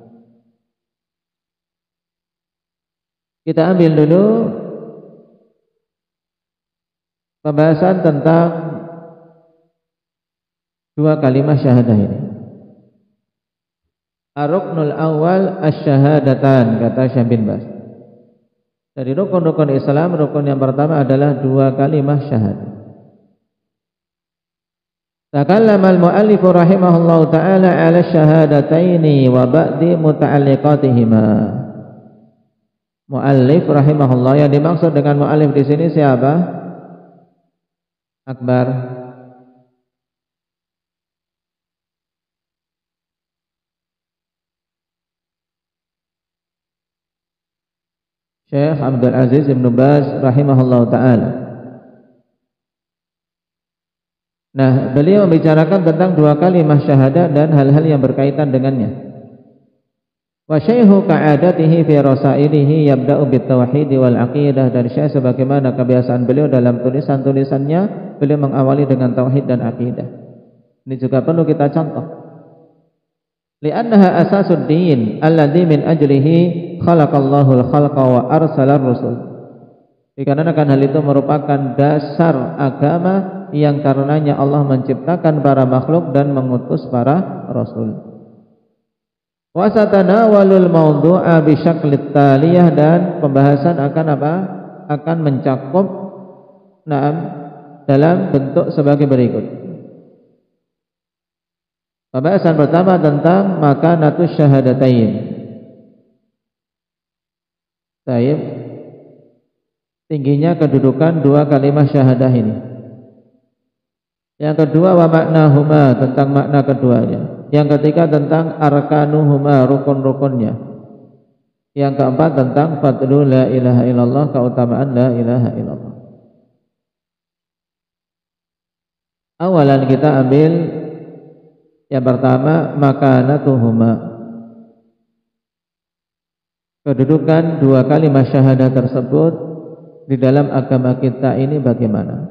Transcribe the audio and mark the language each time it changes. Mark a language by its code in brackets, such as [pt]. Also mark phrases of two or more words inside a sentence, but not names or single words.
[id] Kita ambil dulu pembahasan tentang dua kalimat syahadah ini. [ar] الركن الأول الشهادتان, kata Syekh bin Baz. [id] Dari rukun-rukun Islam, rukun yang pertama adalah dua kalimat syahadah. [ar] تكلم المؤلف رحمه الله تعالى على الشهادتين وبعض متعلقاتهما. مؤلف رحمه الله, [id] yang dimaksud dengan mu'allif di sini siapa? Akbar. Syekh Abdul Aziz Ibn Baz [ar] رحمه الله تعالى. [id] Nah, beliau membicarakan tentang dua kalimat syahadah dan hal-hal yang berkaitan dengannya. [ar] والشيخ كعادته في رسائله يبدأ بالتوحيد والعقيدة, [id] dan syekh sebagaimana kebiasaan beliau dalam tulisan-tulisannya, beliau mengawali dengan tauhid dan akidah. Ini juga perlu kita contoh. [ar] لأنها أساس الدين الذي من أجله خلق الله الخلق وأرسل الرسل. [id] Dikarenakan hal itu merupakan dasar agama yang karenanya Allah menciptakan para makhluk dan mengutus para rasul. [ar] وسيتناول الموضوع بالشكل التالي, [id] dan pembahasan akan apa? Akan mencakup dalam bentuk sebagai berikut. Pembahasan pertama tentang [ar] مكانة الشهادتين. [id] Baik. Tingginya kedudukan dua kalimat syahadah ini. Yang kedua, [ar] ومعناهما, [id] tentang makna keduanya. Yang ketiga tentang arkanuhuma, rukun-rukunnya. Yang keempat tentang [ar] فضل لا إله إلا الله, [id] keutamaan [ar] لا إله إلا الله. [id] Awalan kita ambil yang pertama, makanatuhuma, kedudukan dua kalimat syahadah tersebut di dalam agama kita ini bagaimana.